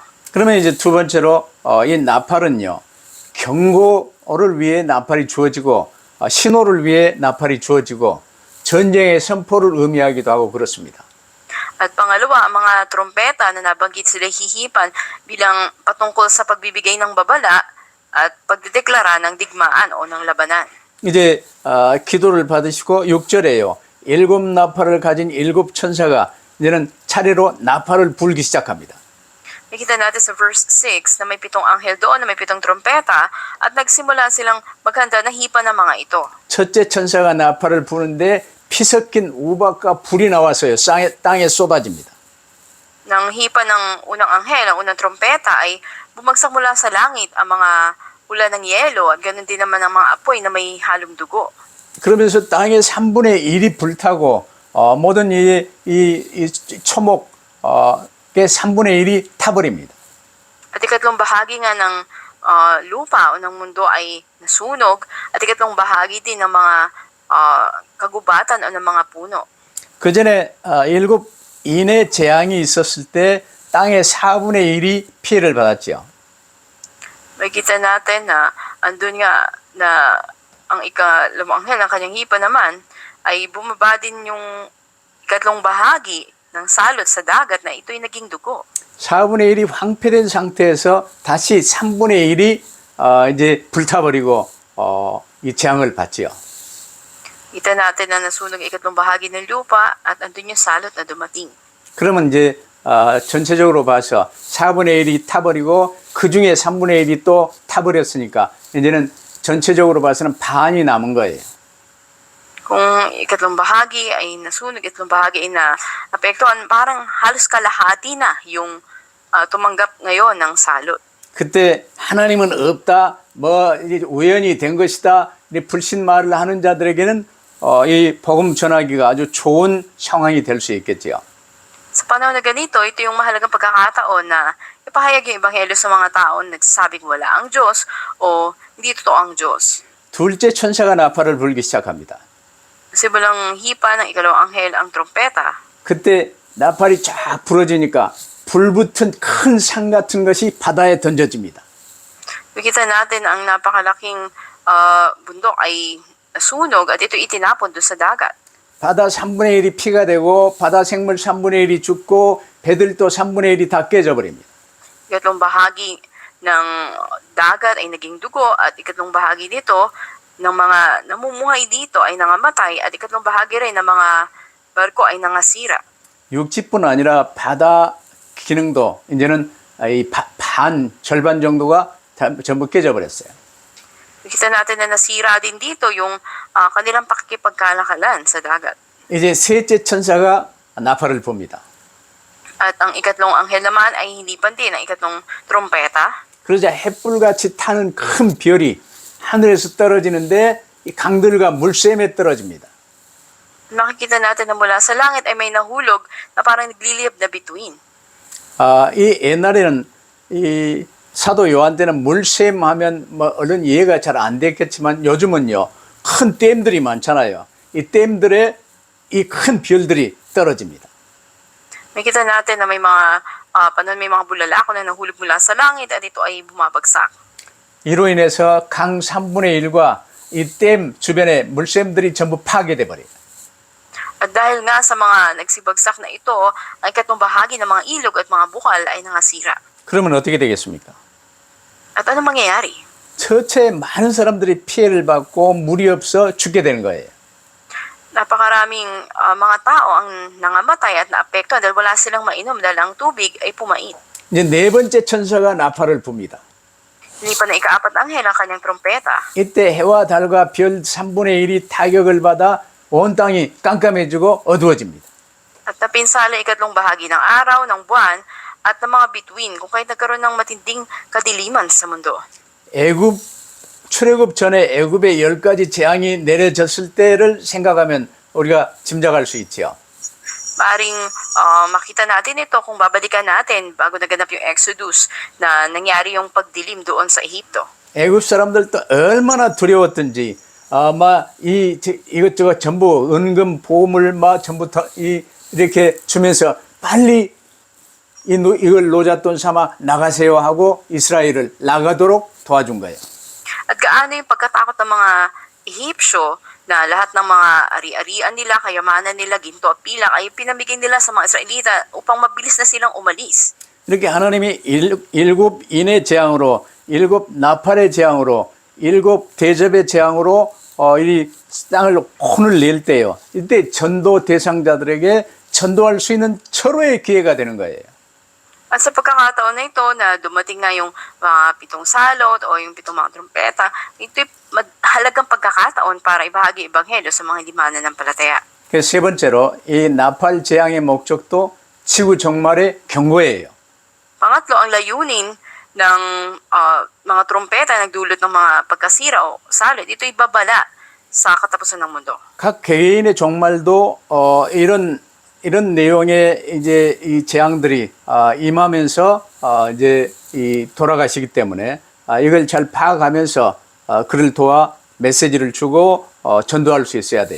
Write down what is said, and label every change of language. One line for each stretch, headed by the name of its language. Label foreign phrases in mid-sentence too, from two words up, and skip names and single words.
Korean: 그러면 이제 두 번째로 이 나팔은요, 경고를 위해 나팔이 주어지고 신호를 위해 나팔이 주어지고 전쟁의 선포를 의미하기도 하고 그렇습니다.
Filipino: At pangalawa, ang mga trompeta na nabanggit sila hihipan bilang patungkol sa pagbibigay ng babala at pagdedeklara ng digmaan o ng labanan.
Korean: 이제 기도를 받으시고 6절에요. 7 나팔을 가진 7 천사가 이제는 차례로 나팔을 불기 시작합니다.
Filipino: Nakita natin sa verse 6 na may 7 anghel doon, na may 7 trompeta at nagsimula silang maghanda na hipa ng mga ito.
Korean: 첫째 천사가 나팔을 부는데 피 섞인 우박과 불이 나와서요. 땅에 쏟아집니다.
Filipino: Nang hipa ng unang anghel, ang unang trompeta ay bumagsak mula sa langit ang mga ulan ng yelo at ganoon din naman ang mga apoy na may halong dugo.
Korean: 그러면서 땅의 3분의 1이 불타고 모든 이 초목의 3분의 1이 타버립니다.
Filipino: At ikatlong bahagi nga ng lupa o ng mundo ay nasunog at ikatlong bahagi din ng mga kagubatan o ng mga puno.
Korean: 그 전에 7 인의 재앙이 있었을 때 땅의 4분의 1이 피해를 받았죠.
Filipino: Makikita natin na andun nga na ang ikalimang anghel ng kanyang hipa naman ay bumaba din yung ikatlong bahagi ng salot sa dagat na ito'y naging dugo.
Korean: 4분의 1이 황폐된 상태에서 다시 3분의 1이 이제 불타버리고 이 재앙을 받지요.
Filipino: Kita natin na nasunog ang ikatlong bahagi ng lupa at andun yung salot na dumating.
Korean: 그러면 이제 전체적으로 봐서 4분의 1이 타버리고 그 중에 3분의 1이 또 타버렸으니까 이제는 전체적으로 봐서는 반이 남은 거예요.
Filipino: Kung ikatlong bahagi ay nasunog, ikatlong bahagi ay naapektuhan, parang halos kalahati na yung tumanggap ngayon ng salot.
Korean: 그때 하나님은 없다, 뭐 이제 우연이 된 것이다, 이 불신 말을 하는 자들에게는 이 복음 전하기가 아주 좋은 상황이 될 수 있겠지요.
Filipino: Sa panahon na ganito, ito yung mahalagang pagkakataon na ipahayag yung ebanghelyo sa mga taon nagsasabing wala ang Diyos o hindi totoo ang Diyos.
Korean: 둘째 천사가 나팔을 불기 시작합니다.
Filipino: Simulang hipa ng ikalawang anghel ang trompeta.
Korean: 그때 나팔이 쫙 부러지니까 불붙은 큰 산 같은 것이 바다에 던져집니다.
Filipino: Nakita natin ang napakalaking bundok ay nasunog at ito itinapon doon sa dagat.
Korean: 바다 3분의 1이 피가 되고 바다 생물 3분의 1이 죽고 배들도 3분의 1이 다 깨져버립니다.
Filipino: Ikatlong bahagi ng dagat ay naging dugo at ikatlong bahagi dito ng mga namumuhay dito ay nangamatay at ikatlong bahagi rin ng mga barko ay nangasira.
Korean: 육지뿐 아니라 바다 기능도 이제는 절반 정도가 전부 깨져버렸어요.
Filipino: Nakita natin na nasira din dito yung kanilang pakikipagkalakalan sa dagat.
Korean: 이제 셋째 천사가 나팔을 붑니다.
Filipino: At ang ikatlong anghel naman ay hinipan din ang ikatlong trompeta.
Korean: 그러자 햇불같이 타는 큰 별이 하늘에서 떨어지는데 이 강들과 물샘에 떨어집니다.
Filipino: Nakikita natin na mula sa langit ay may nahulog na parang nagliliyab na bituin.
Korean: 이 옛날에는 이 사도 요한 때는 물샘 하면 뭐 얼른 이해가 잘 안 됐겠지만 요즘은요 큰 댐들이 많잖아요. 이 댐들에 이 큰 별들이 떨어집니다.
Filipino: Makita natin na may mga panon may mga bulalakaw na nahulog mula sa langit at ito ay bumabagsak.
Korean: 이로 인해서 강 3분의 1과 이 댐 주변의 물샘들이 전부 파괴돼 버려요.
Filipino: At dahil nga sa mga nagsibagsak na ito, ang ikatlong bahagi ng mga ilog at mga bukal ay nangasira.
Korean: 그러면 어떻게 되겠습니까?
Filipino: At ano mangyayari?
Korean: 처체에 많은 사람들이 피해를 받고 물이 없어 죽게 되는 거예요.
Filipino: Napakaraming mga tao ang nangamatay at naapektuhan dahil wala silang mainom dahil ang tubig ay pumait.
Korean: 이제 네 번째 천사가 나팔을 붑니다.
Filipino: Nilipan na ika-4 na anghel ang kanyang trompeta.
Korean: 이때 해와 달과 별 3분의 1이 타격을 받아 온 땅이 깜깜해지고 어두워집니다.
Filipino: At napinsala ikatlong bahagi ng araw, ng buwan, at ng mga bituin kung kaya't nagkaroon ng matinding kadiliman sa mundo.
Korean: 애굽 출애굽 전에 애굽에 10가지 재앙이 내려졌을 때를 생각하면 우리가 짐작할 수 있지요.
Filipino: Maaring makita natin ito kung babalikan natin bago naganap yung Exodus na nangyari yung pagdilim doon sa Ehipto.
Korean: 애굽 사람들도 얼마나 두려웠던지 아마 이것저것 전부 은금 보물 막 전부 다 이렇게 주면서 빨리 이걸 노잣돈 삼아 나가세요 하고 이스라엘을 나가도록 도와준 거예요.
Filipino: At gaano yung pagkatakot ng mga Ehipsyo na lahat ng mga ari-arian nila, kayamanan nila, ginto at pilak ay pinamigay nila sa mga Israelita upang mabilis na silang umalis.
Korean: 이렇게 하나님이 일곱 인의 재앙으로, 일곱 나팔의 재앙으로, 일곱 대접의 재앙으로 이 땅을 혼을 낼 때요. 이때 전도 대상자들에게 전도할 수 있는 철호의 기회가 되는 거예요.
Filipino: At sa pagkakataon na ito na dumating na yung mga 7 salot o yung 7 mga trompeta, ito'y mahalagang pagkakataon para ibahagi ebanghelyo sa mga hindi mananampalataya.
Korean: 그래서 세 번째로 이 나팔 재앙의 목적도 지구 종말의 경고예요.
Filipino: Pangatlo, ang layunin ng mga trompeta na nagdulot ng mga pagkasira o salot, ito'y babala sa katapusan ng mundo.
Korean: 각 개인의 종말도 이런 내용의 이제 이 재앙들이 임하면서 이제 이 돌아가시기 때문에 이걸 잘 파악하면서 그를 도와 메시지를 주고 전도할 수 있어야 돼요.